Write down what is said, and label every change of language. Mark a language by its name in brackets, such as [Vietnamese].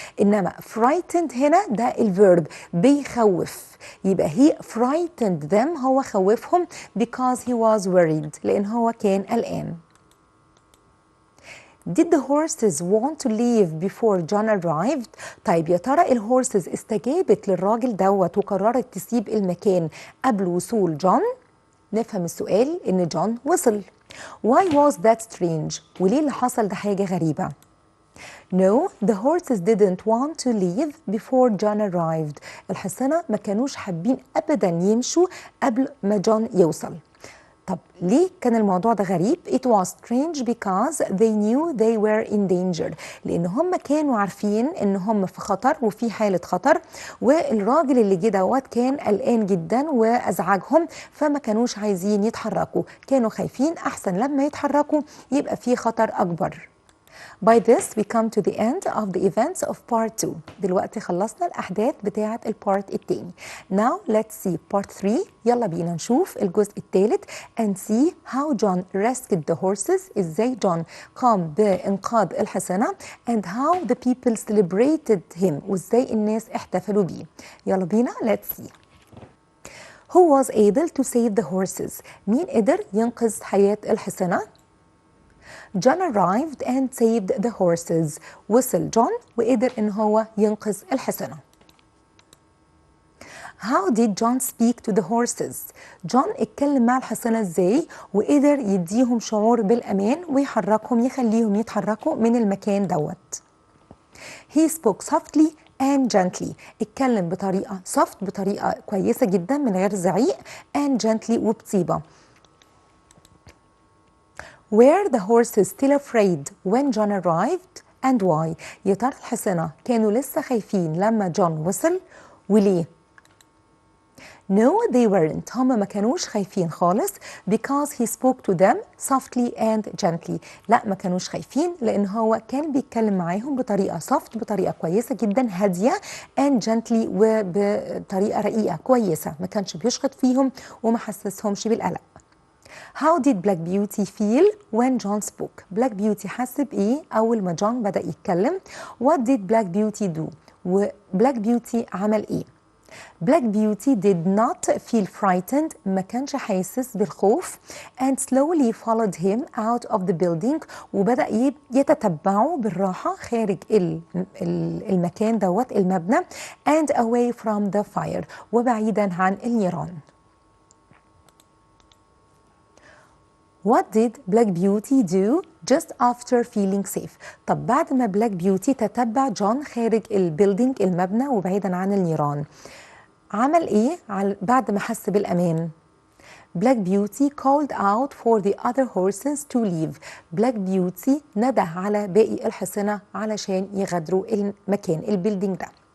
[Arabic] انما frightened هنا ده الفيرب بيخوف، يبقى [English] he frightened them [Arabic] هو خوفهم [English] because he was worried [Arabic] لان هو كان قلقان. [English] Did the horses want to leave before John arrived؟ [Arabic] طيب يا ترى الهورسز استجابت للراجل دوت وقررت تسيب المكان قبل وصول جون؟ نفهم السؤال إن جون وصل. [English] Why was that strange؟ [Arabic] وليه اللي حصل ده حاجة غريبة؟ [English] No, the horses didn't want to leave before John arrived. [Arabic] الحصنة ما كانوش حابين أبدا يمشوا قبل ما جون يوصل. طب ليه كان الموضوع ده غريب؟ [English] It was strange because they knew they were in danger. [Arabic] لأن هم كانوا عارفين إن هم في خطر وفي حالة خطر، والراجل اللي جه دوت كان قلقان جدا وأزعجهم، فما كانوش عايزين يتحركوا، كانوا خايفين أحسن لما يتحركوا يبقى في خطر أكبر. [English] By this we come to the end of the events of part 2. [Arabic] دلوقتي خلصنا الأحداث بتاعة البارت التاني. [English] Now let's see part 3. [Arabic] يلا بينا نشوف الجزء الثالث [English] and see how John rescued the horses. [Arabic] إزاي جون قام بإنقاذ الحصنة [English] and how the people celebrated him. [Arabic] وإزاي الناس احتفلوا بيه. يلا بينا [English] let's see. Who was able to save the horses؟ [Arabic] مين قدر ينقذ حياة الحصنة؟ [English] John arrived and saved the horses. [Arabic] وصل جون وقدر إن هو ينقذ الحصنة. [English] How did John speak to the horses؟ [Arabic] جون اتكلم مع الحصنة ازاي وقدر يديهم شعور بالأمان ويحركهم يخليهم يتحركوا من المكان دوت. [English] He spoke softly and gently. [Arabic] اتكلم بطريقة soft بطريقة كويسة جدا من غير زعيق [English] and gently [Arabic] وبطيبة. [English] Were the horses still afraid when John arrived and why؟ [Arabic] يا ترى الحصنة كانوا لسه خايفين لما جون وصل وليه؟ [English] No, they weren't. [Arabic] هم ما كانوش خايفين خالص [English] because he spoke to them softly and gently. [Arabic] لا ما كانوش خايفين لأن هو كان بيتكلم معاهم بطريقة soft بطريقة كويسة جدا هادية [English] and gently [Arabic] وبطريقة رقيقة كويسة، ما كانش بيشخط فيهم وما حسسهمش بالقلق. [English] How did Black Beauty feel when John spoke? [Arabic] Black Beauty حس بإيه أول ما جون بدأ يتكلم؟ [English] What did Black Beauty do? [Arabic] وبلاك بيوتي عمل إيه؟ [English] Black Beauty did not feel frightened [Arabic] ما كانش حاسس بالخوف [English] and slowly followed him out of the building [Arabic] وبدأ يتتبعه بالراحة خارج المكان دوت المبنى [English] and away from the fire [Arabic] وبعيدا عن النيران. [English] What did Black Beauty do just after feeling safe? [Arabic] طب بعد ما بلاك بيوتي تتبع جون خارج البيلدينج المبنى وبعيدا عن النيران عمل ايه بعد ما حس بالامان؟ [English] Black Beauty called out for the other horses to leave. [Arabic] Black Beauty نده على باقي الحصنة علشان يغادروا المكان البيلدينج ده.